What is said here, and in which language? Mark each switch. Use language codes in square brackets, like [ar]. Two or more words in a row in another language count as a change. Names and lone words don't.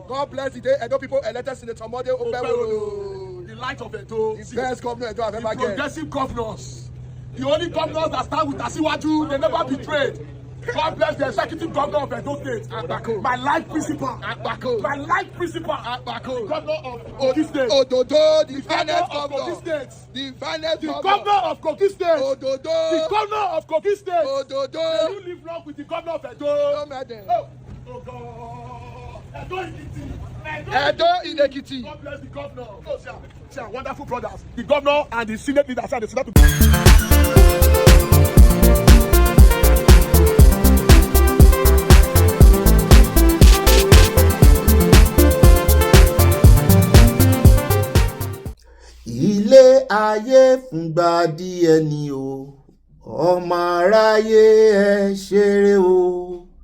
[en] God bless the day Edo people elected Senator Mode Ogbeni, the light of Edo, the best governor Edo have ever get. Progressive governors, the only governors that stand with Asiwaju, they never betrayed. God bless the executive governor of Edo State, Abako. My life principal, Abako. My life principal, Abako. The governor of Kogi State, Ododo, the finest governor of Kogi State, the finest governor of Kogi State, Ododo, the governor of Kogi State, Ododo. Can you live long with the governor of Edo? No matter. Oh God, Edo Ekiti. Edo in Ekiti. God bless the governor. Oh, see our wonderful brothers, the governor and the senate leaders and the senate. [yo] Ilé ayé fúngbà díẹ̀ ni o, ọmọ aráyé ẹ ṣeré o.